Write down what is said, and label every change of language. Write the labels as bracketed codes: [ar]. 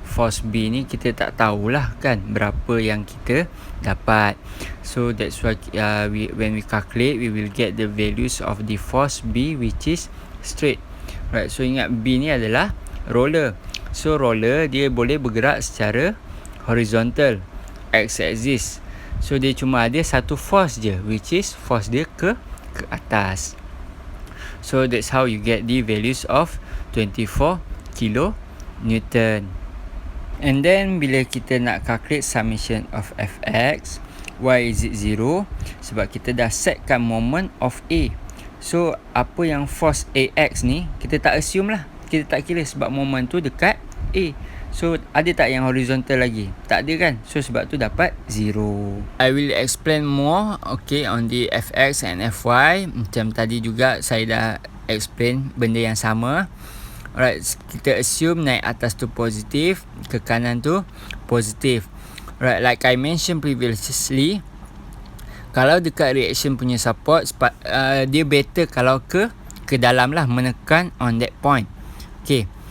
[ms] Force B ni kita tak tahulah kan berapa yang kita dapat. [en] So that's why when we calculate, we will get the values of the force B which is straight. [ms] Right, so ingat B ni adalah roller. So roller dia boleh bergerak secara horizontal, x-axis. So dia cuma ada satu force je, [en] which is force [ms] dia ke atas. [en] So that's how you get the values of 24 kilonewton. And then [ms] bila kita nak [en] calculate summation of Fx, why is it 0? [ms] Sebab kita dah setkan moment of A. So apa yang force AX ni kita tak assume lah, kita tak kira sebab moment tu dekat A. So ada tak yang horizontal lagi? Tak ada kan? So sebab tu dapat 0. [en] I will explain more, okay, on the Fx and Fy. [ms] Macam tadi juga saya dah explain benda yang sama. Alright, kita assume naik atas tu positif, ke kanan tu positif. [en] Right, like I mentioned previously, [ms] kalau dekat [en] reaction punya support, dia better [ms] kalau ke dalam lah, menekan [en] on that point. Okay.